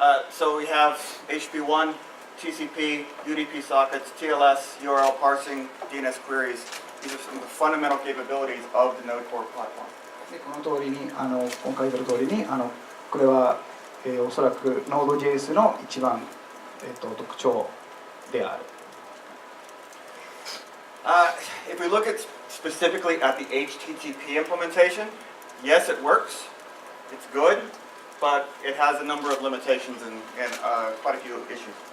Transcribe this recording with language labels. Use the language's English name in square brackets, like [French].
[English] So we have HTTP1, TCP, UDP sockets, TLS, URL parsing, DNS queries. These are some of the fundamental capabilities of the Node core platform. [Japanese] でこの通りに今書いてある通りにこれは、おそらく Node.js の一番、特徴である。 [English] If we look at specifically at the HTTP implementation, yes, it works. It's good, but it has a number of limitations and quite a few issues.